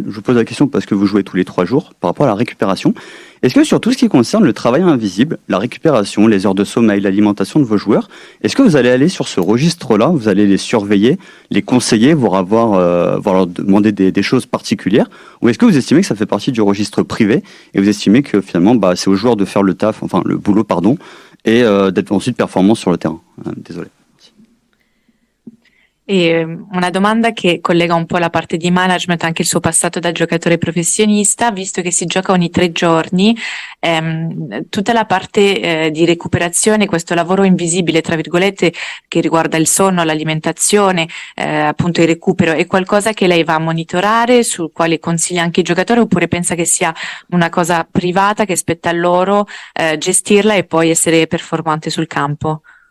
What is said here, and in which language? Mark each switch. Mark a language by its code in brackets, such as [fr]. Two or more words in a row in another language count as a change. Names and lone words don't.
[fr] Je vous pose la question parce que vous jouez tous les 3 jours par rapport à la récupération. Est-ce que sur tout ce qui concerne le travail invisible, la récupération, les heures de sommeil, l'alimentation de vos joueurs, est-ce que vous allez aller sur ce registre-là, vous allez les surveiller, les conseiller, voire leur demander des choses particulières, ou est-ce que vous estimez que ça fait partie du registre privé et vous estimez que finalement c'est aux joueurs de faire le boulot, et d'être ensuite performants sur le terrain? Désolé. [it] E una domanda che collega un po' la parte di management, anche il suo passato da giocatore professionista, visto che si gioca ogni 3 giorni, tutta la parte di recuperazione, questo lavoro invisibile, tra virgolette, che riguarda il sonno, l'alimentazione, appunto il recupero, è qualcosa che lei va a monitorare, sul quale consiglia anche i giocatori, oppure pensa che sia una cosa privata che spetta a loro gestirla e poi essere performante sul campo?